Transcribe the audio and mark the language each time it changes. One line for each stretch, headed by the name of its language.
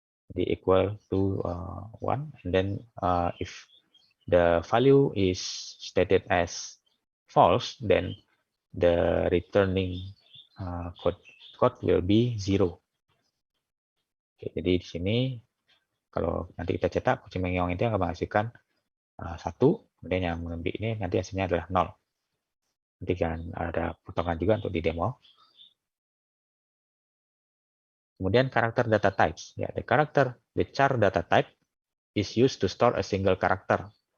Indonesian: Jadi
English: equal to 1, and then if the value is stated as false, then the returning code will be 0.
Indonesian: Oke, jadi di sini kalau nanti kita cetak kucing mengeong itu akan menghasilkan 1, kemudian yang mengembi ini nanti hasilnya adalah 0. Nanti kan ada potongan juga untuk di demo. Kemudian karakter data types. Ya,
English: the char data type is used to store a single character.